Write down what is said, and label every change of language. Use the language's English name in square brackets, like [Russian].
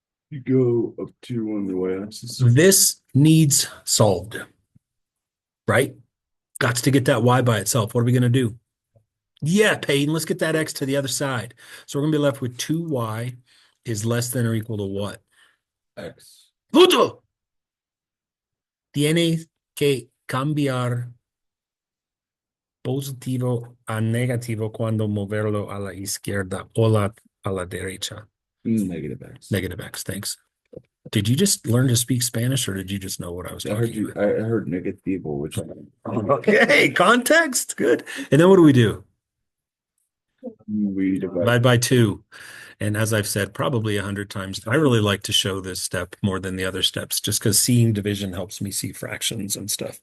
[English] You go up to on the y-axis. This needs solved, right? Got to get that y by itself. What are we going to do? Yeah, Peyton, let's get that x to the other side. So we're going to be left with 2y is less than or equal to what? X. [Spanish] ¡Punto! Tiene que cambiar positivo a negativo cuando moverlo a la izquierda o a la derecha. [English] Negative X. Negative x, thanks. Did you just learn to speak Spanish or did you just know what I was I heard talking you. about? I heard negativo, which Okay, context, good. And then what do? we Divide divide. by 2. And as I've said probably 100 times, I really like to show this step more than the other steps, just because seeing division helps me see fractions and stuff.